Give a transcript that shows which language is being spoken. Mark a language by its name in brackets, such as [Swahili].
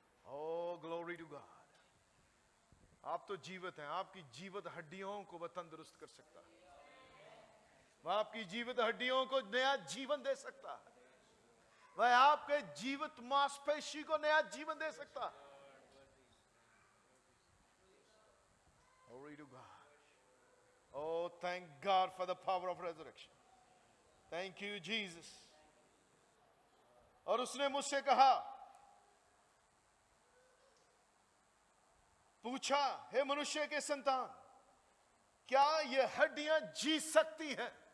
[English] Oh, glory to God. [Hindi] आप तो जीवित हैं। आपकी जीवित हड्डियों को वह तंदुरुस्त कर सकता है। वह आपकी जीवित हड्डियों को नया जीवन दे सकता है। वह आपके जीवित मांसपेशी को नया जीवन दे सकता है। [English] Glory to God. Oh, thank God for the power of resurrection. Thank you, Jesus. [Hindi] और उसने मुझसे कहा, पूछा, हे मनुष्य के संतान, क्या ये हड्डियां जी सकती हैं?